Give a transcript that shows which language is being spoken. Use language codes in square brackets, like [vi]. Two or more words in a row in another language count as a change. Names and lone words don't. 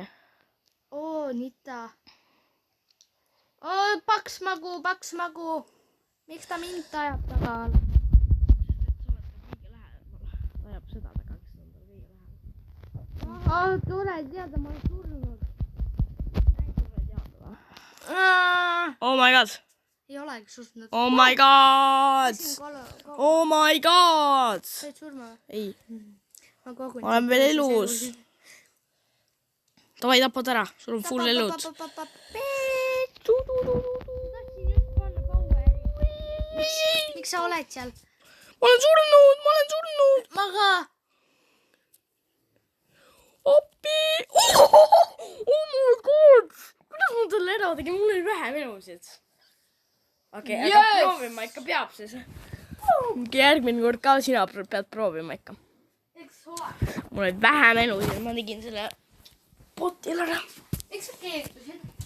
[et] Oo, Nita. Oo, paks magu. Miks ta mind tajab taga? Ta ajab seda taga, kes on tal kõige lähedal. Tule teada, ma olen surnud. Oh [en] my god. [et] Ei olegi surnud. [en] Oh my god. [et] Said surma või? Ei. Ma kogun. Ma olen veel elus. Davai, tapad ära. Sul on full elud. Tahtsin just panna poweri. Miks sa oled seal? Ma olen surnud. Ma ka. Appi. [en] Oh my god. [et] Kuidas ma talle ära tegin? Mul oli vähem elusid. Okei, aga proovima ikka peab siis. Järgmine kord ka sina pead proovima ikka. Eks ole. Mul oli vähem elusid. Ma tegin selle potil ära. Eks sa keeldusid?